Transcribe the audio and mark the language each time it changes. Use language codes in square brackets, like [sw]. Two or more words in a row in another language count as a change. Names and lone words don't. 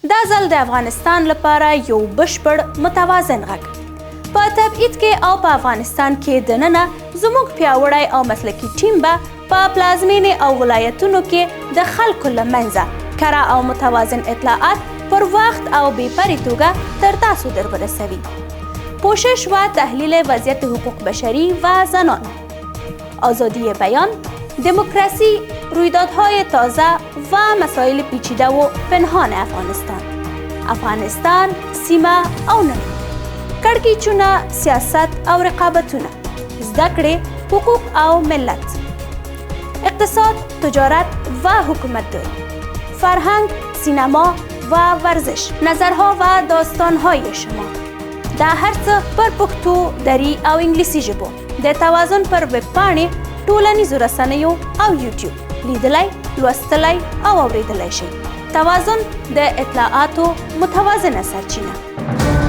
[ps] دا ځل د افغانستان لپاره یو بشپړ متوازن غږ. په تبعید کې او په افغانستان کې دننه زموږ پیاوړی او مسلکي ټیم به په پلازمینې او ولایتونو کې د خلکو له منځه کره او متوازن اطلاعات پر وخت او بېپرې توګه تر تاسو در برسوي. [fa] پوشش و تحلیل وضعیت حقوق بشری و زنان، آزادی بیان، دموکراسی، رویدادهای تازه و مسائل پیچیده و پنهان افغانستان، [ps] سیمه او نړۍ، کړکېچونه، سیاست او رقابتونه، زده کړې، حقوق او ملت، [fa] اقتصاد، تجارت و حکومتداری، فرهنگ، سینما و ورزش، نظرها و داستانهای شما. [ps] دا هر څه پر پښتو، دری او انګلیسي ژبو د توازن پر ویب پاڼې، ټولنیزو رسنیو او یوټیوب لیدلی، لوستلی او اورېدلی شئ. توازن د اطلاعاتو متوازنه سرچینه.